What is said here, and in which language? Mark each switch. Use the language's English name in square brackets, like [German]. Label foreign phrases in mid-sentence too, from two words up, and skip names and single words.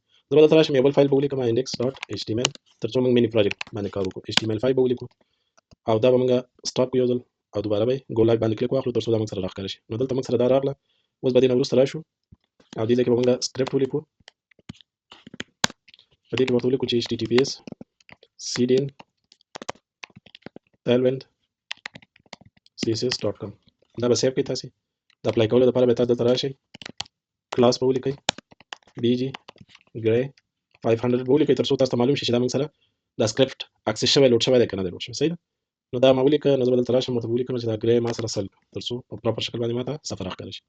[Pashto] زه به دلته راشم یو بل فایل به ولیکم [English] index dot HTML [Pashto] تر څو موږ [English] mini project [Pashto] باندې کار وکړو. ایچ ټي ام ایل 5 به ولیکو او دا به موږ سټاپ کړو یو ځل او دوباره به ګو لاګ باندې کلیک واخلو تر څو دا موږ سره راښکاره شي. نو دلته موږ سره دا راغله. اوس به دې نه وروسته راشو او دې ځای کې به موږ سکرپټ ولیکو. په دې کې ورته ولیکو چې https cdn tailwind css.com. دا به سیو کړئ تاسې. د اپلای کولو لپاره به تاسو دلته راشئ، کلاس به ولیکئ bg gray 500 به ولیکئ تر څو تاسو ته معلوم شي چې دا موږ سره دا سکرپټ اکسس شوی لوډ شوی دی که نه دی لوډ شوی. صحیح ده. نو دا ما ولیکه. نو زه به دلته راشم ورته ولیکم چې دا ګرې ما سره سل تر څو په پراپر شکل باندې ما ته صفحه راښکاره شي.